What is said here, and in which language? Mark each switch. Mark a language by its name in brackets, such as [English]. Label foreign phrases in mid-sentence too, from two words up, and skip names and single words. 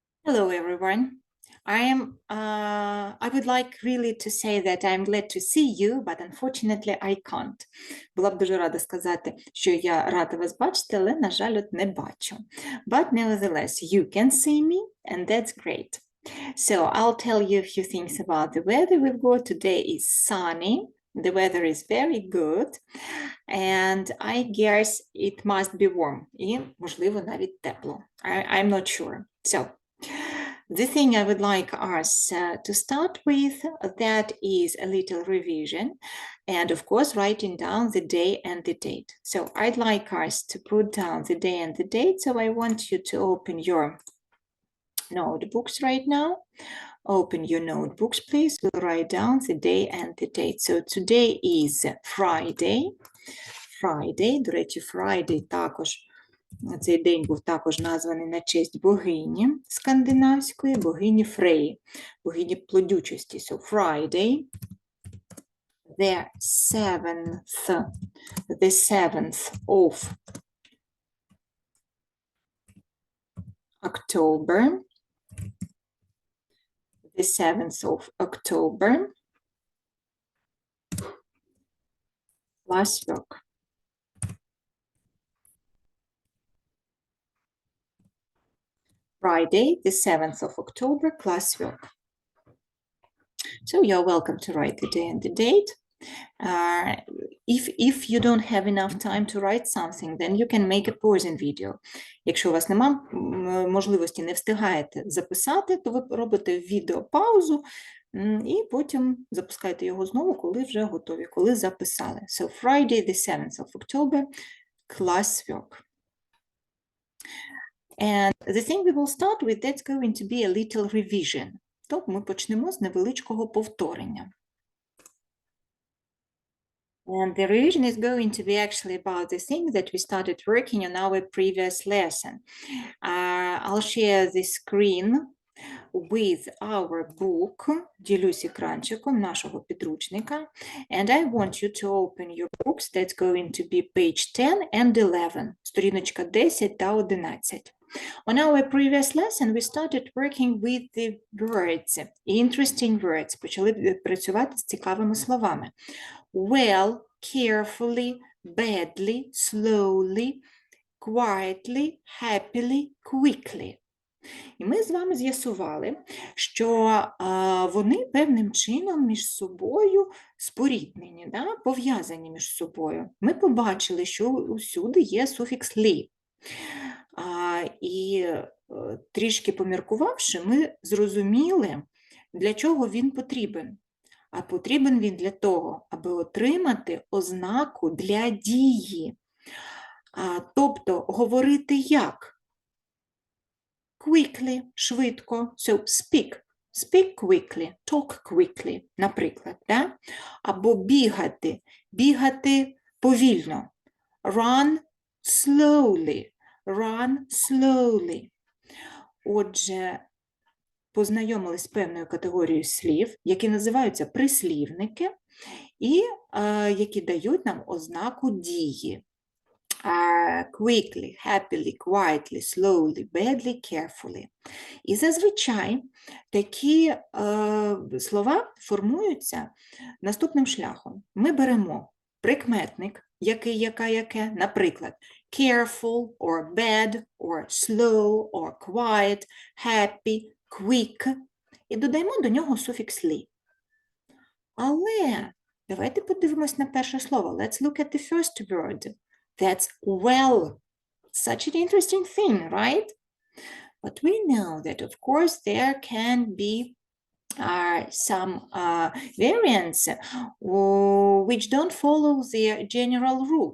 [English] Hello, everyone. I would like really to say that I'm glad to see you, but unfortunately I can't. [Ukrainian] Була б дуже рада сказати, що я рада вас бачити, але, на жаль, от не бачу. [English] But nevertheless, you can see me, and that's great. So I'll tell you a few things about the weather we've got. Today is sunny. The weather is very good. And I guess it must be warm. [Ukrainian] І, можливо, навіть тепло. [English] I'm not sure. So, the thing I would like us to start with, that is a little revision, and of course writing down the day and the date. So I'd like us to put down the day and the date, so I want you to open your notebooks right now. Open your notebooks, please. We'll write down the day and the date. So today is Friday. [Ukrainian] До речі, Friday також. Цей день був також названий на честь богині скандинавської, богині Фреї, богині плодючості. [English] So Friday, the 7th of October, the 7th of October, класвок. Friday, the 7th of October, класвок. So you're welcome to write the day and the date. If you don't have enough time to write something, then you can make a pause in video. [Ukrainian] Якщо у вас немає можливості, не встигаєте записати, то ви робите відео паузу і потім запускаєте його знову, коли вже готові, коли записали. [English] So Friday, the 7th of October, класвок. And the thing we will start with, that's going to be a little revision. [Ukrainian] То ми почнемо з невеличкого повторення. [English] And the revision is going to be actually about the things that we started working on our previous lesson. I'll share the screen with our book, [Ukrainian] ділюсь екранчиком нашого підручника, [English] and I want you to open your books. That's going to be page 10 and 11, [Ukrainian] сторіночка 10 та 11. [English] On our previous lesson, we started working with the words, interesting words, [Ukrainian] почали працювати з цікавими словами. [English] Well, carefully, badly, slowly, quietly, happily, quickly. [Ukrainian] І ми з вами з'ясували, що вони певним чином між собою споріднені, да? Пов'язані між собою. Ми побачили, що усюди є суфікс «лі». І трішки поміркувавши, ми зрозуміли, для чого він потрібен. А потрібен він для того, аби отримати ознаку для дії. Тобто говорити як? [English] Quickly, швидко. So speak quickly, talk quickly, [Ukrainian] наприклад. Да? Або бігати повільно. [English] Run slowly. [Ukrainian] Отже, познайомились з певною категорією слів, які називаються прислівники, і які дають нам ознаку дії. [English] Quickly, happily, quietly, slowly, badly, carefully. [Ukrainian] І зазвичай такі слова формуються наступним шляхом. Ми беремо прикметник, який, яке, наприклад, [English] careful, or bad, or slow, or quiet, happy, quick, [Ukrainian] і додаємо до нього суфікс «лі». Але давайте подивимось на перше слово. [English] Let's look at the first word. That's well. Such an interesting thing, right? But we know that, of course, there can be some variants which don't follow the general rule.